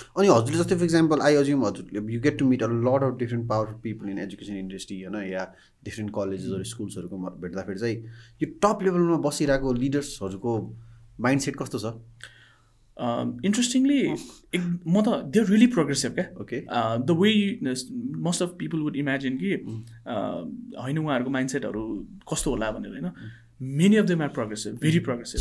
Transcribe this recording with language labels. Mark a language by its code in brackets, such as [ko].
[ne] अनि हजुरले जस्तै फर इक्जाम्पल [en] I assume हजुरले you get to meet a lot of different powerful people in education industry [ne] होइन, या different कलेजेसहरू स्कुल्सहरूको भेट्दाखेरि चाहिँ यो टप लेभलमा बसिरहेको लिडर्सहरूको माइन्डसेट कस्तो छ? [en] Interestingly म त they are really progressive क्या। Okay, the way most of people would imagine [ne] कि होइन उहाँहरूको माइन्डसेटहरू कस्तो होला भनेर होइन, [en] Many of them are progressive, very progressive.